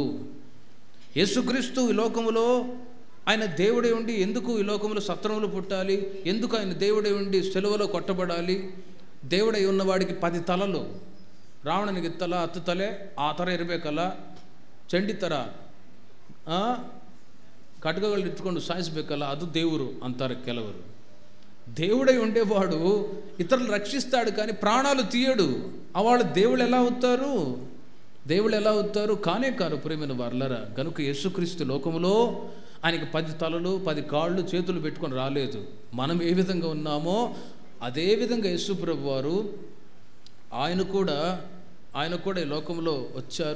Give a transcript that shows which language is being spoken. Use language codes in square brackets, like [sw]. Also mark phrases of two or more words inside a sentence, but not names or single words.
[te] యేసుక్రీస్తు ఈ లోకములో ఆయన దేవుడే ఉండి ఎందుకు ఈ లోకములో సత్రములు పుట్టాలి? ఎందుకు ఆయన దేవుడే ఉండి సెలవులో కొట్టబడాలి? దేవుడై ఉన్నవాడికి 10 తలలు, [kn] ರಾವಣನಿಗೆ ತಲ 10 ತಲೆ, ಆ ಥರ ಇರಬೇಕಲ್ಲ, ಚಂಡಿ ಥರ ಖಡ್ಗಗಳು ಇಟ್ಕೊಂಡು ಸಾಯಿಸಬೇಕಲ್ಲ, ಅದು ದೇವರು ಅಂತಾರೆ ಕೆಲವರು. [te] దేవుడై ఉండేవాడు ఇతరులు రక్షిస్తాడు కానీ ప్రాణాలు తీయడు. వాళ్ళు దేవుళ్ళు ఎలా అవుతారు? కానే కారు ప్రేమైన వారలారా. గనుక యేసుక్రీస్తు లోకములో ఆయనకి 10 తలలు 10 కాళ్ళు చేతులు పెట్టుకొని రాలేదు. మనం ఏ విధంగా ఉన్నామో అదే విధంగా యేసు ప్రభు వారు ఆయన కూడా ఈ లోకంలో వచ్చారు.